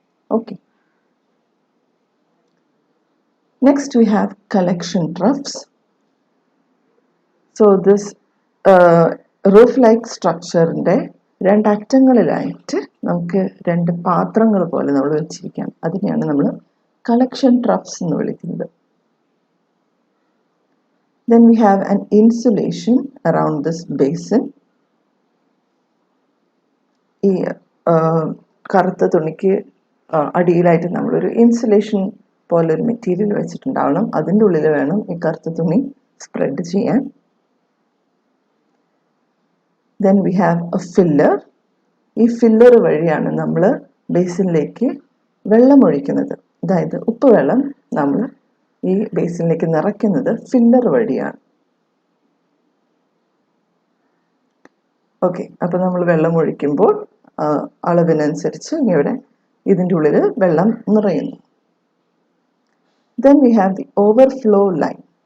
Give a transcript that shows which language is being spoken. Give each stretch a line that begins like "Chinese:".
English: Okay, next we have collection troughs. So this roof like
Malayalam: സ്ട്രക്ചറിൻ്റെ രണ്ടറ്റങ്ങളിലായിട്ട് നമുക്ക് രണ്ട് പാത്രങ്ങൾ പോലെ നമ്മൾ വെച്ചിരിക്കാം. അതിനെയാണ് നമ്മൾ കളക്ഷൻ ട്രഫ്സ് എന്ന് വിളിക്കുന്നത്.
English: Then we have an insulation around this basin.
Malayalam: ഈ കറുത്ത തുണിക്ക് അടിയിലായിട്ട് നമ്മളൊരു ഇൻസുലേഷൻ പോലൊരു മെറ്റീരിയൽ വെച്ചിട്ടുണ്ടാവണം. അതിൻ്റെ ഉള്ളിൽ വേണം ഈ കറുത്ത തുണി സ്പ്രെഡ് ചെയ്യാൻ.
English: Then we have a filler.
Malayalam: ഈ ഫില്ലർ വഴിയാണ് നമ്മൾ ബേസിനിലേക്ക് വെള്ളം ഒഴിക്കുന്നത്. അതായത് ഉപ്പുവെള്ളം നമ്മൾ ഈ ബേസിനിലേക്ക് നിറയ്ക്കുന്നത് ഫില്ലർ വഴിയാണ്. ഓക്കെ, അപ്പോൾ നമ്മൾ വെള്ളം ഒഴിക്കുമ്പോൾ അളവിനനുസരിച്ച് ഇവിടെ ഇതിൻ്റെ ഉള്ളിൽ വെള്ളം നിറയുന്നു.
English: Then we have the overflow line.